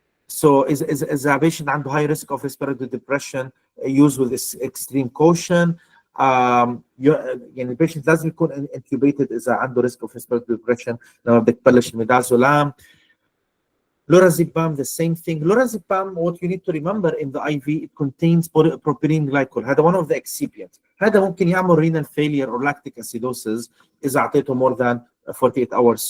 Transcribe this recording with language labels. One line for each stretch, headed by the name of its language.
English: So إذا patient عنده high risk of respiratory depression use with extreme caution.
Arabic: يعني البيشنت لازم يكون intubated إذا عنده
English: risk of respiratory depression
Arabic: لما بدك تبلش الميدازولام.
English: Lorazepam, the same thing. Lorazepam, what you need to remember in the IV, it contains propylene glycol. هذا one of the excipients.
Arabic: هذا ممكن يعمل
English: renal failure or lactic acidosis
Arabic: إذا أعطيته
English: more than 48 hours.